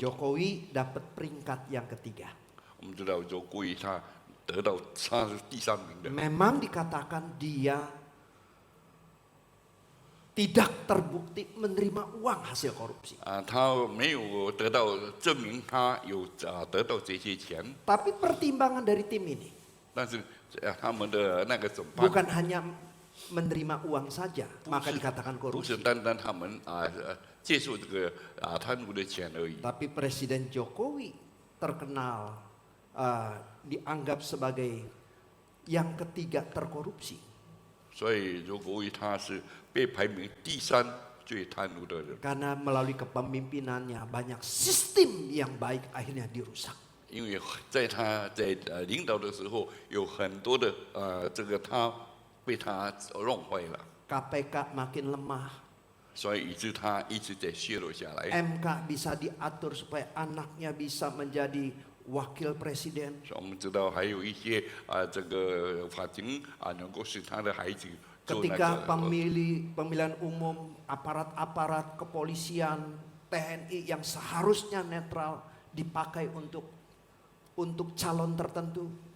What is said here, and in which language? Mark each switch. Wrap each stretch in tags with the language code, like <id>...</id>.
<id>Jokowi dapat peringkat yang ketiga.</id> <zh>我们知道周国威他得到他是第3名的。</zh> <id>Memang dikatakan dia tidak terbukti menerima uang hasil korupsi.</id> <zh>他没有得到证明他有得到这些钱，</zh> <id>Tapi pertimbangan dari tim ini</id> <zh>但是他们的那个审判</zh> <id>bukan hanya menerima uang saja, maka dikatakan</id> <zh>不是</zh> <id>korupsi.</id> <zh>单单他们接受这个贪污的钱而已。</zh> <id>Tapi Presiden Jokowi terkenal dianggap sebagai yang ketiga terkorupsi.</id> <zh>所以周国威他是被排名第3最贪污的人，</zh> <id>Karena melalui kepemimpinannya banyak sistem yang baik akhirnya dirusak.</id> <zh>因为在他在领导的时候，有很多的这个他被他弄坏了，</zh> <id>KPK makin lemah,</id> <zh>所以以致他一直在削弱下来。</zh> <id>MK bisa diatur supaya anaknya bisa menjadi wakil presiden.</id> <zh>我们知道还有一些这个法庭能够使他的孩子做那</zh> <id>Ketika</id> <zh>个</zh> <id>pemilihan umum, aparat-aparat kepolisian, TNI yang seharusnya netral dipakai untuk calon tertentu.</id>